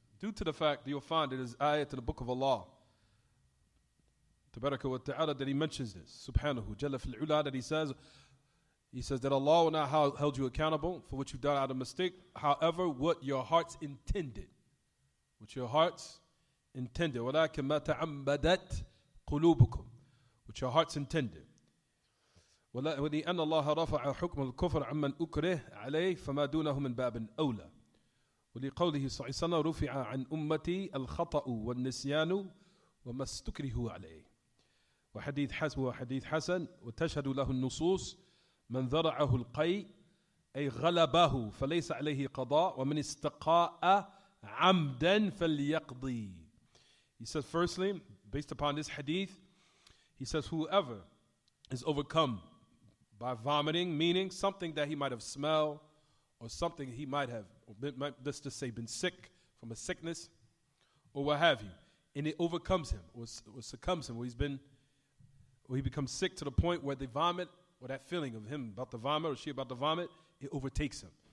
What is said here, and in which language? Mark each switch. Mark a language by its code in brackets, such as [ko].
[en] Due to the fact that you'll find it is ayat in the book of Allah, Tabaraka wa Ta'ala, that he mentions this, subhanahu, Jalla fil ula, that he says that Allah will not hold you accountable for what you've done out of mistake, however, what your hearts intended. What your hearts intended. [ar] وَلَكِنْ مَا تَعَمَّدَتْ قُلُوبُكُمْ. [en] What your hearts intended. [ar] ولأن الله رفع حكم الكفر عمن أكره عليه فما دونه من باب أولى ولقوله صلى الله عليه وسلم رفع عن أمتي الخطأ والنسيان وما استكرهوا عليه وحديث حسن وتشهد له النصوص من ذرعه القيء أي غلبه فليس عليه قضاء ومن استقاء عمدا فليقضي. [en] He says firstly, based upon this hadith, he says whoever is overcome by vomiting, meaning something that he might have smelled or something he might have, let's just say, been sick from a sickness or what have you, and it overcomes him or succumbs him, where he becomes sick to the point where they vomit, or that feeling of him about to vomit or she about to vomit, it overtakes him.